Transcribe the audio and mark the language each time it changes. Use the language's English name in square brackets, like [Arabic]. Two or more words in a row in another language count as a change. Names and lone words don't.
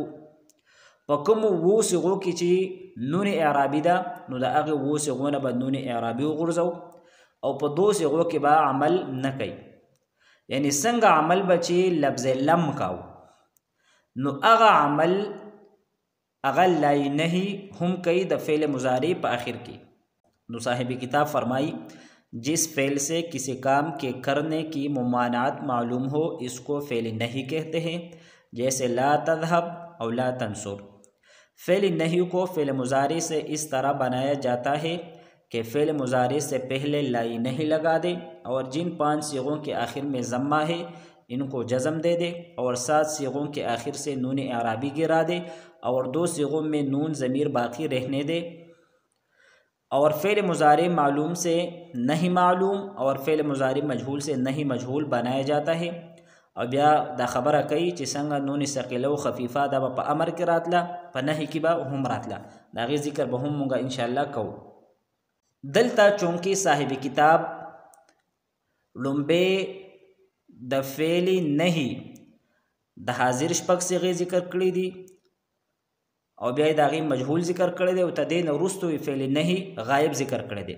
[Pashto] په کومو 7 صیغو کې چې نون اعرابي ده نو د هغې 7 صیغو نه به نون اعرابي وغورځو، او په 2 صیغو کې به عمل نه کوي. یعنی څنګه عمل به چې لفظ لم کاو، نو هغه عمل هغه لای نهي هم کوي د فعل مضارع په آخر کې. [Urdu] نو صاحب کتاب فرمائی جس فعل سے کسی کام کے کرنے کی ممانعت معلوم ہو اس کو فعل نہی کہتے ہیں، جیسے [Arabic] لا تذهب [Urdu] اور [Arabic] لا تنصر. [Urdu] فعل نہی کو فعل مضارع سے اس طرح بنایا جاتا ہے کہ فعل مضارع سے پہلے لائی نہیں لگا دے، اور جن 5 صیغوں کے آخر میں ضمہ ہے ان کو جزم دے دے، اور 7 صیغوں کے آخر سے نون اعرابی گرا دے، اور 2 صیغوں میں نون ضمیر باقی رہنے دے. اور فعل مضارع معلوم سے نہیں معلوم اور فعل مضارع مجهول سے نہیں مجهول بنایا جاتا ہے. [Pashto] او بیا دا خبره کوي چې څنګه نون ثقيله او خفيفه دا په امر کې راتله، په نهي کې به هم راتله. دا غي ذکر به هم مونږه [Arabic] ان شاء الله [Pashto] کوو. دلته چونکی صاحب کتاب لومبه د فعل نهي د حاضر شپږ صيغې ذکر کړې دي، او بیا د هغې مجهول ذکر کړی دی، او ته دې نه وروسته فعل نهي غایب ذکر کړی دی.